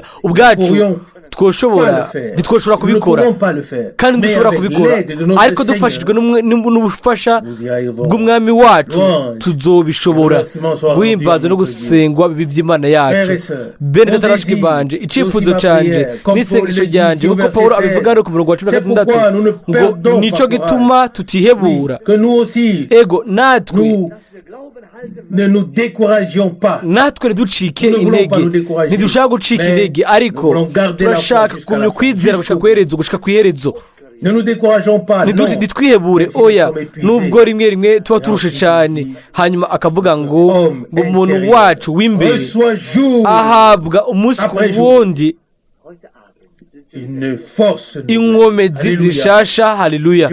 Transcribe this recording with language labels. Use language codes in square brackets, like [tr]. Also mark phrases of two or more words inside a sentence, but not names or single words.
[rn] Ubwacu ntitwoshobora kubikora kandi dushobora kubikora, ariko dufashijwe n'ubufasha bw'umwami wacu tuzobishobora. Guhimbaza no gusengwa bibi by'Imana yacu. Bene data n'abashiki banje, icyifuzo canje n'isengesho ryanje nk'uko Pawulo abivuga no ku murongo wa 16 ngo nicyo gituma tutihebura. Ego natwe [fr] ne nous découragions pas. [rn] natwe ntiducike intege, ntidushaka gucika intege, ariko turashaka kumenya kwizera gushika ku iherezo. [fr] Ne nous décourageons pas. [rn] Ntitwihebure. oya nubwo rimwe tuba turushe cyane. Hanyuma akavuga ngo umuntu wacu w'imbere ahabwa umunsi ku wundi inkomezi zishasha. Haleluya.